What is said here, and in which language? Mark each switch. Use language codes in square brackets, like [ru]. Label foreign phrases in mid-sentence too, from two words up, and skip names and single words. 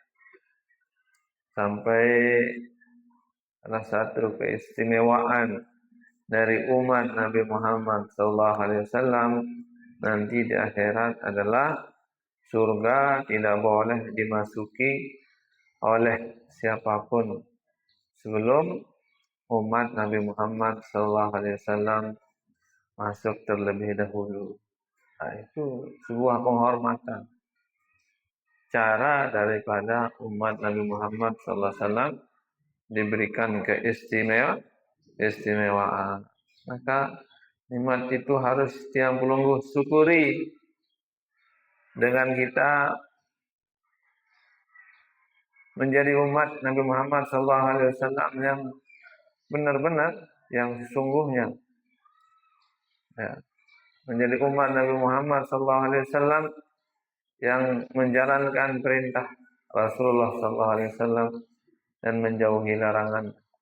[id] Sampai salah satu keistimewaan dari umat Nabi Muhammad SAW nanti di akhirat adalah surga tidak boleh dimasuki oleh siapapun sebelum umat Nabi Muhammad SAW masuk terlebih dahulu. Nah, itu sebuah penghormatan. Cara daripada umat Nabi Muhammad SAW diberikan keistimewaan. Maka nikmat itu harus [sas] tiang pelungguh [id] syukuri dengan kita menjadi umat Nabi Muhammad SAW yang benar-benar, yang sesungguhnya. Ya. Menjadi umat Nabi Muhammad SAW yang menjalankan perintah Rasulullah SAW dan menjauhi larangan.